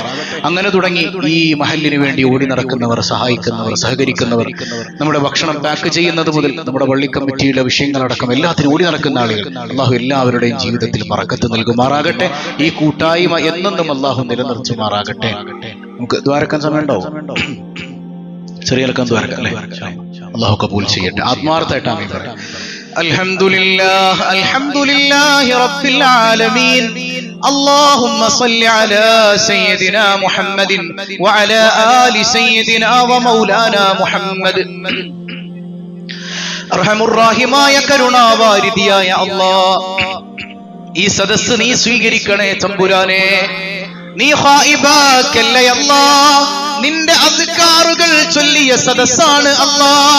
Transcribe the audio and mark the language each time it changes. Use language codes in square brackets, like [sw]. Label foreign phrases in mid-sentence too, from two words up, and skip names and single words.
[ml] അങ്ങനെ തുടങ്ങി ഈ മഹല്ലിന് വേണ്ടി ഓടി നടക്കുന്നവർ, സഹായിക്കുന്നവർ, സഹകരിക്കുന്നവർ, നമ്മുടെ ഭക്ഷണം പാക്ക് ചെയ്യുന്നത് മുതൽ നമ്മുടെ പള്ളി കമ്മിറ്റിയുടെ വിഷയങ്ങളടക്കം എല്ലാത്തിനും ഓടി നടക്കുന്ന ആളുകൾ, അല്ലാഹു എല്ലാവരുടെയും ജീവിതത്തിൽ ബറക്കത്ത് നൽകുമാറാകട്ടെ. ഈ കൂട്ടായ്മ എന്നെന്നും അല്ലാഹു നിലനിർത്തുമാറാകട്ടെ. നമുക്ക് ദ്വാരക്കാൻ സമയമുണ്ടോ? ചെറിയ ദ്വാരക്കാം അല്ലേ? അല്ലാഹു കബൂൽ ചെയ്യട്ടെ. ആത്മാർത്ഥമായിട്ട് ആമീൻ പറയാം. [ar] الحمد لله الحمد لله رب العالمين. اللهم صل على سيدنا محمد وعلى آل سيدنا ومولانا محمد. [ml] അർഹമുർറഹീമായ കരുണാവാരിധിയായ അല്ലാഹ്, ഈ സദസ്സ് നീ സ്വീകരിക്കണേ തമ്പുരാനെ. നീ ഖായിബാക്കല്ലേ അല്ലാഹ്. നിന്റെ അസ്കാറുകൾ ചൊല്ലിയ സദസ്സാണ് അല്ലാഹ്.